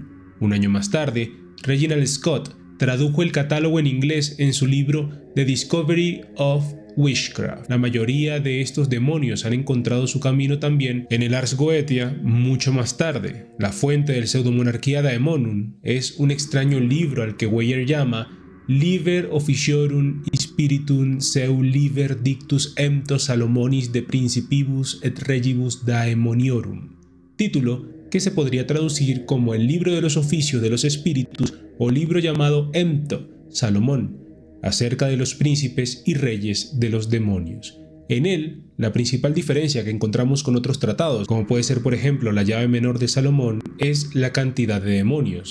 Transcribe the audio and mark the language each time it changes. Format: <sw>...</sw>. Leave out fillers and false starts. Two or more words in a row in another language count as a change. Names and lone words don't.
<es>Un año más tarde, Reginald Scott tradujo el catálogo en inglés en su libro The Discovery of Witchcraft. La mayoría de estos demonios han encontrado su camino también en el Ars Goetia mucho más tarde. La fuente del Pseudomonarquía Daemonum es un extraño libro al que Weyer llama Liber Officiorum Spiritum seu Liber Dictus Emptos Salomonis de Principibus et Regibus Daemoniorum, título que se podría traducir como el libro de los oficios de los espíritus o libro llamado Empto, Salomón, acerca de los príncipes y reyes de los demonios. En él, la principal diferencia que encontramos con otros tratados, como puede ser por ejemplo la llave menor de Salomón, es la cantidad de demonios.</es>